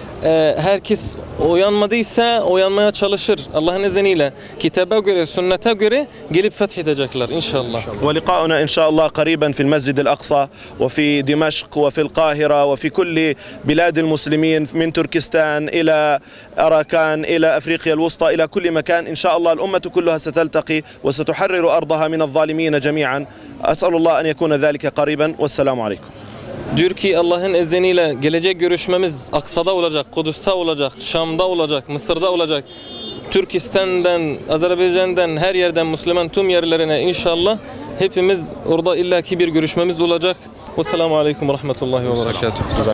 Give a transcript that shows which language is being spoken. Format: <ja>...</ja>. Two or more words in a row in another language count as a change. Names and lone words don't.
<tr>Herkes uyanmadıysa uyanmaya çalışır Allah'ın izniyle, kitaba göre, sünnete göre gelip fethedecekler inşallah.</tr> <ar>ولقاؤنا إن شاء الله قريبا في المسجد الأقصى وفي دمشق وفي القاهرة وفي كل بلاد المسلمين من تركستان إلى أراكان إلى أفريقيا الوسطى إلى كل مكان إن شاء الله الأمة كلها ستلتقي وستحرر أرضها من الظالمين جميعا. أسأل الله أن يكون ذلك قريبا والسلام عليكم.</ar> <tr>Diyor ki Allah'ın izniyle gelecek görüşmemiz Aksa'da olacak, Kudüs'te olacak, Şam'da olacak, Mısır'da olacak. Türkistan'dan, Azerbaycan'dan, her yerden Müslüman tüm yerlerine inşallah hepimiz orada illaki bir görüşmemiz olacak.</tr> <ar>والسلام عليكم ورحمة الله وبركاته.</ar>